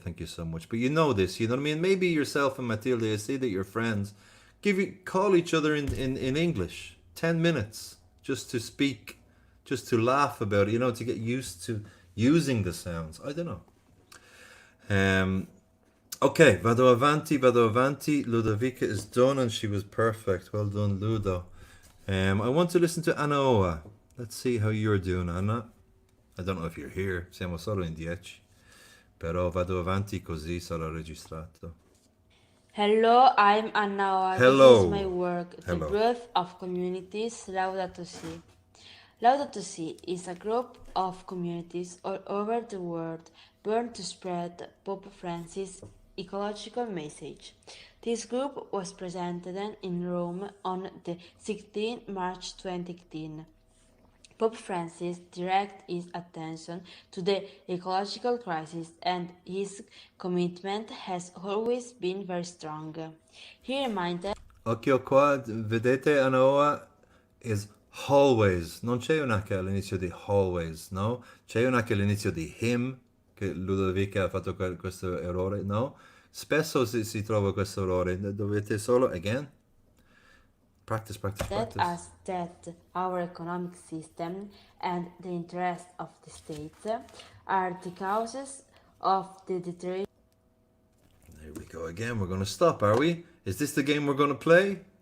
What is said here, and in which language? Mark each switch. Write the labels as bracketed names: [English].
[English] Thank you so much. But you know this, you know what I mean? Maybe yourself and Matilde, I see that you're friends. Call each other in English. 10 minutes just to speak, just to laugh about it, you know, to get used to using the sounds. I don't know. [Italian] Okay, vado avanti, vado avanti. Ludovica is done and she was perfect. Well done, Ludo. I want to listen to Anaoa. Let's see how you're doing, Anna. I don't know if you're here. Siamo solo in 10. Però vado avanti così sarà registrato. [English] Hello, I'm Anna. This is my Hello. work, The Hello. Growth of Communities Laudato Si. Laudato Si is a group of communities all over the world born to spread Pope Francis' ecological message. This group was presented in Rome on the 16th March 2018. Pope Francis directed his attention to the ecological crisis and his commitment has always been very strong. He reminded [Italian] Occhio qua, vedete Anaoa [English] is always. [Italian] Non c'è una che all'inizio di always, no? C'è una che all'inizio di him, che Ludovica ha fatto questo errore, no? Spesso si trova questo errore. Dovete solo, again, practice, practice, practice. [English] us that our economic system and the interests of the states are the causes of the deterioration. There we go again. We're going to stop, are we? Is this the game we're going to play?